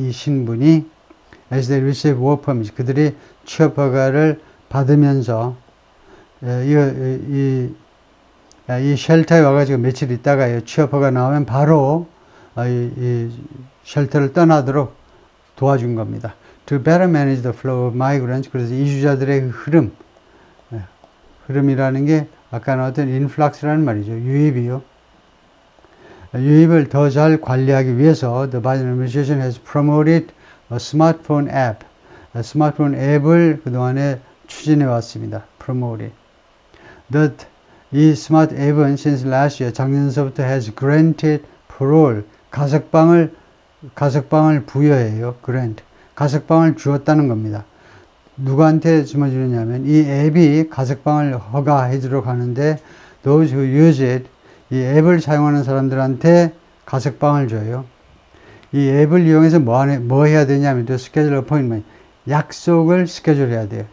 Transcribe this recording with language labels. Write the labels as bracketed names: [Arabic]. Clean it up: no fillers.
[Korean] 이 신분이 [English] as they receive work permit, [Korean] 그들이 취업 허가를 받으면서 이 쉘터에 와가지고 며칠 있다가 취업 허가 나오면 바로 이 쉘터를 떠나도록 도와준 겁니다. [English] To better manage the flow of migrants, [Korean] 그래서 이주자들의 흐름이라는 게 아까 나왔던 influx라는 말이죠. 유입이요. 유입을 더 잘 관리하기 위해서 [English] the Biden administration has promoted a smartphone app. [Korean] 스마트폰 앱을 그동안에 추진해 왔습니다. promoted. [English] That [Korean] 이 스마트 앱은 [English] since last year, [Korean] 작년서부터 [English] has granted parole, [Korean] 가석방을 부여해요. [English] grant. [Korean] 가석방을 주었다는 겁니다. 누구한테 주냐면 이 앱이 가석방을 허가해 주도록 하는데 [English] those who use it, [Korean] 이 앱을 사용하는 사람들한테 가석방을 줘요. 이 앱을 이용해서 뭐 해야 되냐면, 스케줄 어포인트먼트, 약속을 스케줄해야 돼요.